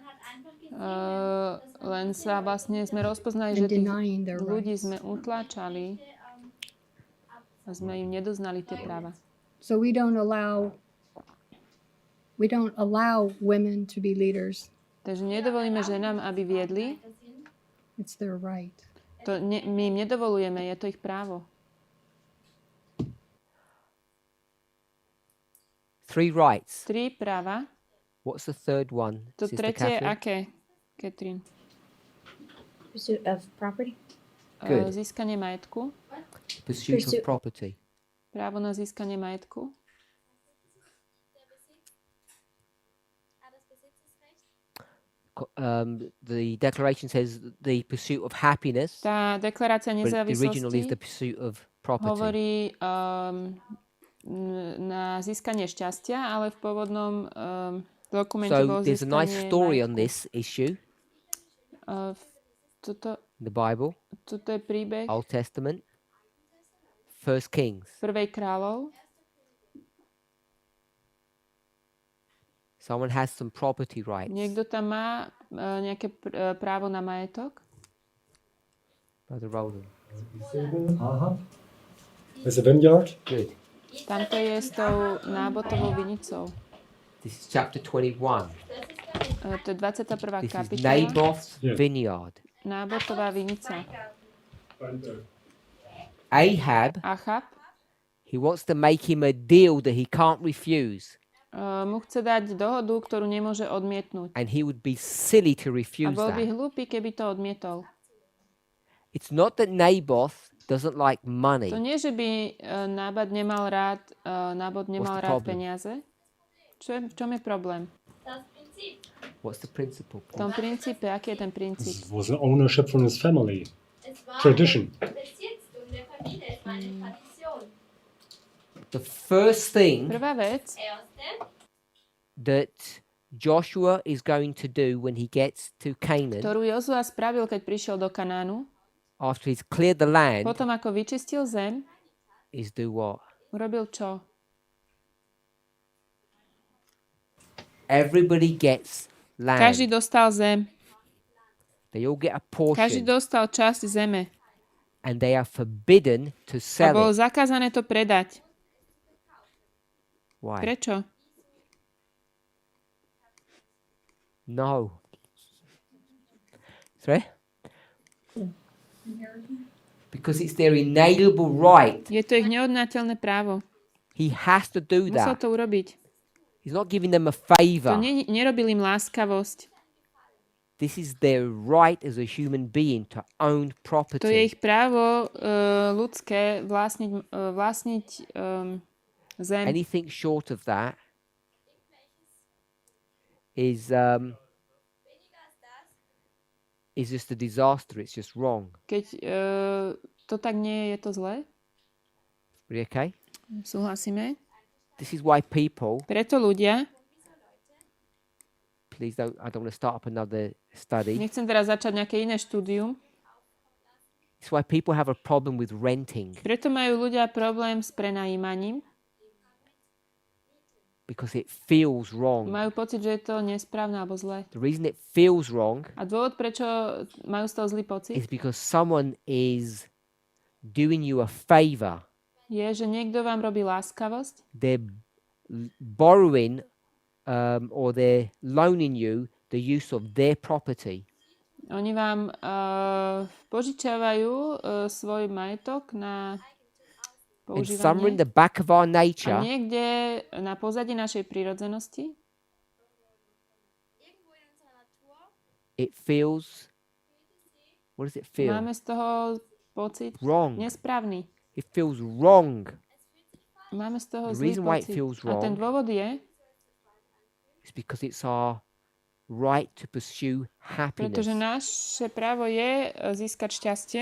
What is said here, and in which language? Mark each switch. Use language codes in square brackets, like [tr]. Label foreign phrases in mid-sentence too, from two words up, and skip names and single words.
[sk] Len sa vlastne sme rozpoznali, [en] and [sk] že tých [en] denying their [sk] ľudí [en] rights. [sk] sme utláčali a sme im nedoznali tie práva. [en] So we don't allow women to be leaders. [sk] Takže nedovolíme ženám, aby viedli. [en] It's their right. [sk] My im nedovolujeme, je to ich právo. [en] 3 rights. [sk] 3 práva. [en] What's the third one, [sk] To [en] Sister [sk] tretie je [en] Catherine? [sk] aké, Katrin? [en] Pursuit of property. Good. [sk] Získanie majetku. [en] Pursuit of Pursuit. property. [sk] Právo na získanie majetku. [en] The declaration says the pursuit of happiness, [sk] Tá deklarácia [en] but the original is the [sk] nezávislosti [en] pursuit of property. [sk] hovorí na získanie šťastia, ale v pôvodnom dokumente [en] So [sk] bolo [en] there's a nice [sk] získanie [en] story on [sk] majetku. [en] this issue [sk] Toto [en] in the Bible, [sk] je príbeh [en] Old Testament, 1 Kings. [sk] prvej kráľov. [en] Someone has some property rights. [sk] Niekto tam má nejaké právo na majetok. [en] Brother Roland. There's a vineyard. Good. [sk] Tamto je s tou nábotovou vinicou. [en] This is chapter 21. [sk] To je 21. [en] This is [sk] kapitola. [en] Naboth's Yeah. vineyard. [sk] Nábotová vinica. [en] Ahab, [sk] Achab [en] he wants to make him a deal that he can't refuse. [sk] mu chce dať dohodu, ktorú nemôže odmietnúť. [en] And he would be silly to [sk] A [en] refuse [sk] bol by [en] that. [sk] hlúpy, keby to odmietol. [en] It's not that Naboth doesn't like money. [sk] To nie, že by Nábod nemal rád [en] the [sk] rád [en] problem? [sk] peniaze. V čom je problém? [en] What's the principle? [sk] V tom princípe, aký je ten princíp? [en] This was an ownership from his family. Tradition. The first thing [sk] Prvá vec, [en] that Joshua is going to do when he gets to Canaan [sk] ktorú Jozua spravil, keď prišiel do Kanánu, [en] after he's cleared the land, [sk] potom ako vyčistil zem, [en] is do what? [sk] urobil čo? [en] Everybody gets [sk] Každý [en] land. [sk] dostal zem. [en] They all get a [sk] Každý [en] portion, [sk] dostal časť zeme. [en] and they are forbidden to [sk] A [en] sell [sk] bolo [en] it. [sk] zakázané to predať. [en] Why? [sk] Prečo? [en] No. Sorry? Because it's their inalienable right. [sk] Je to ich neodnateľné právo. [en] He has to do [sk] Musel [en] that. [sk] to urobiť. [en] He's not giving them a [sk] To [en] favor. [sk] nerobil im láskavosť. [en] This is their right as a human being to own [sk] To je [en] property. [sk] ich právo ľudské vlastniť zem. [en] Anything short of that is just a disaster. It's just wrong. [sk] Keď to tak nie je, je to zlé? [en] Are you okay? [sk] Súhlasíme? [en] This is why people, [sk] Preto ľudia, [en] please don't, I don't want to start up another study. [sk] nechcem teraz začať nejaké iné štúdium, [en] It's why people have a problem with renting, [sk] preto majú ľudia problém s prenajímaním. [en] because it feels wrong. [sk] Majú pocit, že je to nesprávne alebo zlé. [en] The reason it feels wrong [sk] A dôvod, prečo majú z toho zlý pocit, [en] is because someone is doing you a favor. [sk] je, že niekto vám robí láskavosť, [en] They're borrowing or they're loaning you the use of their property. [sk] oni vám požičiavajú svoj majetok na [en] And somewhere in [sk] používanie. [en] the back of our [sk] A [en] nature, [sk] niekde na pozadí našej prírodzenosti [en] it feels, what does it feel? [sk] máme z toho pocit [en] Wrong. [sk] nesprávny. [en] It feels wrong. [sk] Máme z toho [en] The [sk] zlý [en] reason why it [sk] pocit. [en] feels [sk] A ten [en] wrong [sk] dôvod je, [en] It's because it's our right to pursue [sk] pretože [en] happiness, [sk] naše právo je získať šťastie